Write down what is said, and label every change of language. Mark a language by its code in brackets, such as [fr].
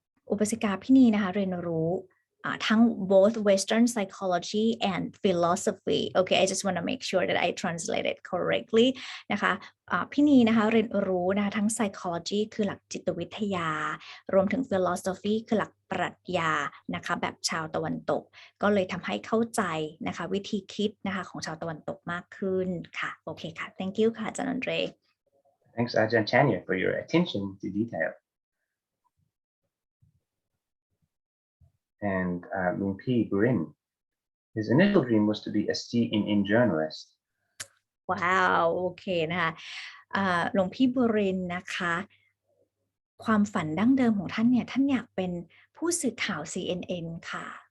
[th] อุปสิกาพี่นีนะคะเรียนรู้ทั้ง [en] both Western psychology and philosophy okay I just want to make sure that I translated correctly [th] นะคะพี่นีนะคะเรียนรู้นะคะทั้ง psychology คือหลักจิตวิทยารวมถึง philosophy คือหลักปรัชญานะคะแบบชาวตะวันตกก็เลยทำให้เข้าใจนะคะวิธีคิดนะคะของชาวตะวันตกมากขึ้นค่ะโอเคค่ะ [en] thank you [th] ค่ะอาจารย์ Andre [en] Thanks Aj.Andre for your attention to detail. And Luang Pi Burin, his initial dream was to be a CNN journalist. [th] ว้าวโอเคนะคะหลวงพี่บุรินทร์นะคะความฝันดั้งเดิมของท่านเนี่ยท่านอยากเป็นผู้สื่อข่าว CNN ค่ะ